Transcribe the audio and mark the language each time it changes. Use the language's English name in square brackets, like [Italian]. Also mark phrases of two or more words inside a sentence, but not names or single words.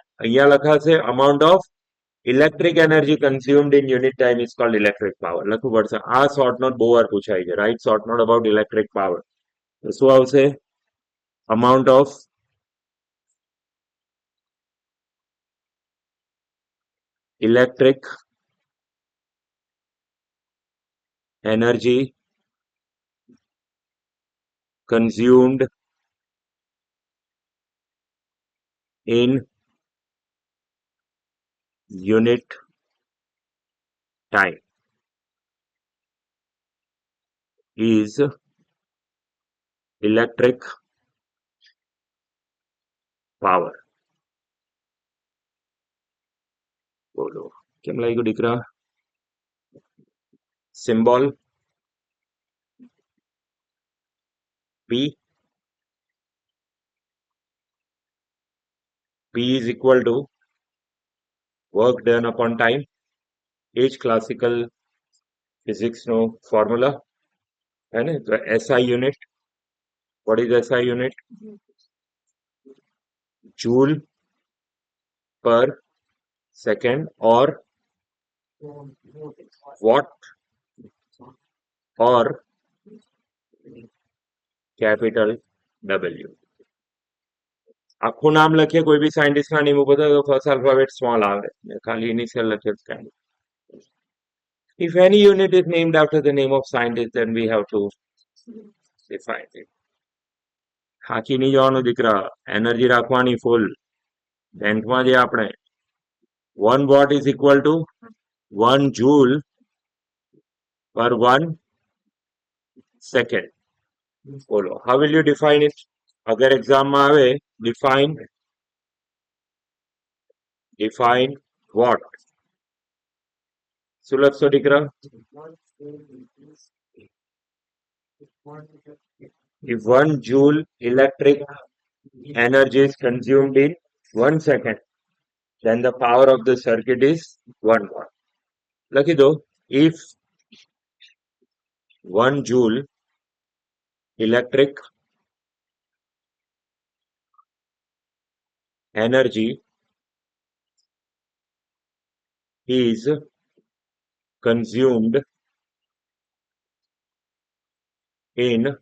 [Gujarati] અહીંયા લખાશે [English] amount of electric energy consumed in unit time is called electric power. [Gujarati] લખવું પડશે. આ [English] short note [Gujarati] બહુ વાર પૂછાય છે. રાઈટ? [English] short note about electric power. [Gujarati] તો શું આવશે? [English] amount of electric energy consumed in unit time is electric power. [Gujarati] બોલો કેમ લાગ્યું દીકરા? [English] Symbol P. P is equal to work done upon time. [Gujarati] એ જ [English] classical physicsનો [Gujarati] ફોર્મ્યુલા [Hindi] है ना. [English] तो SI unit, what is SI unit? Joule per second or watt or capital W. [Gujarati] આખું નામ લખીએ કોઈ બી સાયન્ટિસ્ટના નેમ ઉપર તો [English] first alphabet small [Gujarati] આવે, ખાલી ઇનિશિયલ લખીએ જ કાંઈ. [English] If any unit is named after the name of scientist, then we have to define it. [Gujarati] થાકી નહીં જવાનું દીકરા, એનર્જી રાખવાની ફૂલ. [English] 10th [Gujarati] માં જે આપણે [English] 1 watt is equal to 1 joule per 1 second. [Gujarati] બોલો, [English] how will you define it? [Gujarati] અગર એક્ઝામમાં આવે [English] define what? [Gujarati] શું લખશો દીકરા? [English] If 1 joule electric energy is consumed in 1 second, then the power of the circuit is 1 watt. [Gujarati] લખી દો, [English] if 1 joule electric energy is consumed in